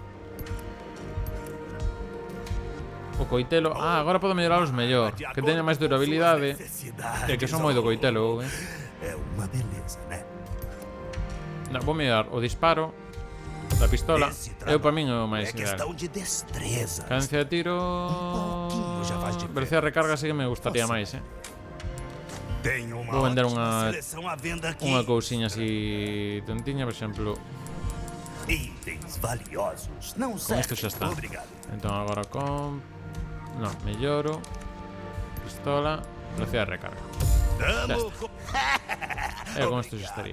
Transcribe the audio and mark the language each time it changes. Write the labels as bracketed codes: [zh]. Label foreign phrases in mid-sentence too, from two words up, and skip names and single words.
[gl] O coitelo. Ah, agora podo melloralos mellor. Que teña máis durabilidade. É que son moi do coitelo, [pt] É uma beleza, né? [gl] Non, vou mellorar o disparo da pistola. Eu para min é o máis [pt] É [gl] ideal. [pt] questão de destreza. [gl] Cadencia de tiro. [pt] pouquinho já faz diferença. [gl] Velocidade de recarga sí que me gustaría máis, [pt] Tenho uma [gl] Vou vender [pt] ótima seleção à venda aqui. [gl] unha cousiña así tontiña, por exemplo. [pt] Itens valiosos. Não [gl] Con isto xa está. [pt] Obrigado. [gl] Entón agora con No, melloro. Pistola. Velocidade de recarga. [pt] Tamo [gl] Con isto xa estaría.